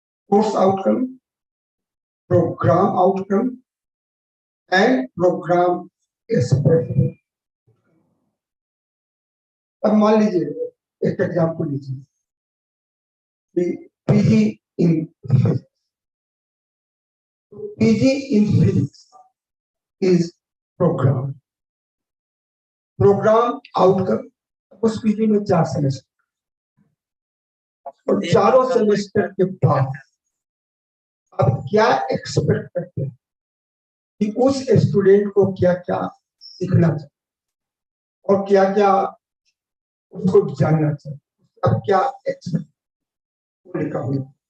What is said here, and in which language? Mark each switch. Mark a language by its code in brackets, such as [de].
[hi] Course outcome, programme outcome and programme specific. अब मान लीजिए एक एग्जाम्पल लीजिए, PG in physics. [en] PG in physics is program outcome। [hi] उस पीजी में 4 सेमेस्टर, और चारों सेमेस्टर के बाद आप क्या एक्सपेक्ट करते हैं कि उस स्टूडेंट को क्या क्या सीखना चाहिए और क्या क्या उसको जानना चाहिए, अब क्या एक्सपेक्ट लिखा हुआ।